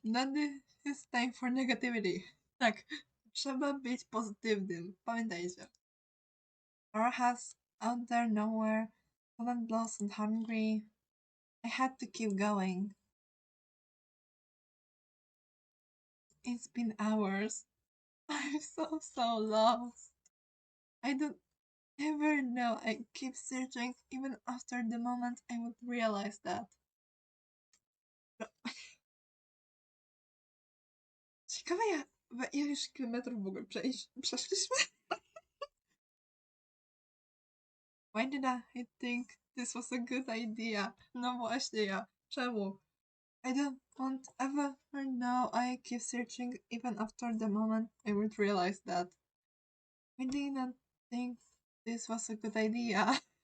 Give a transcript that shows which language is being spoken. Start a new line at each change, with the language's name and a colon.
English: Not this time for negativity.
Polish: Tak, trzeba być pozytywnym. Pamiętajcie.
English: Our house out there nowhere, cold lost and hungry. I had to keep going. It's been hours. I'm so lost. I don't ever know. I keep searching even after the moment I would realize that.
Polish: Ciekawe ileś kilometrów w ogóle przeszliśmy?
English: Why did I think this was a good idea?
Polish: No właśnie ja. Czemu?
English: I don't ever know. I keep searching even after the moment I would realize that. I didn't think this was a good idea.